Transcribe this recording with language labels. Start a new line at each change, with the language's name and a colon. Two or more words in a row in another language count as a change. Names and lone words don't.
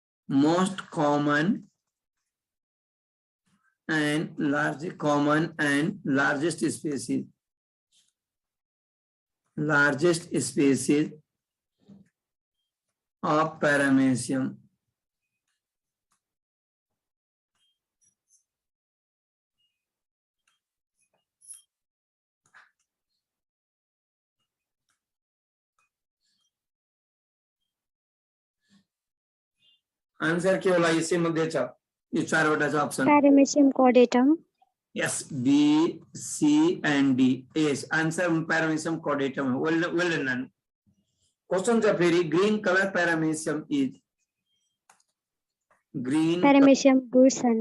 English: most common and largest species. Largest species of Paramecium.
Nepali: आंसर के होला इसे मध्ये छ यो चारवटा ऑप्शन
English: Paramecium chordatum. yes B C and D yes answer Paramecium chordatum well done question
Nepali: छ फेरि
English: green color Paramecium is green Paramecium bursana.